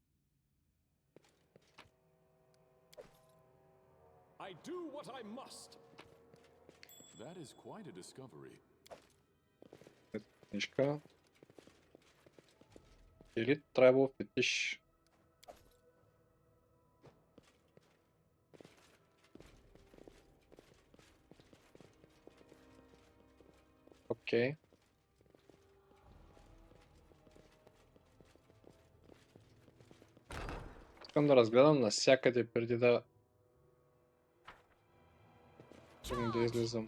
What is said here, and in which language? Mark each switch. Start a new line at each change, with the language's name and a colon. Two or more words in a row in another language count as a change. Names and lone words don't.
English: I do what I must. That is quite a discovery.
Bulgarian: Книжка. Или Tribal Fetish. Окей. Искам да разгледам навсякъде преди да тръгна да излизам.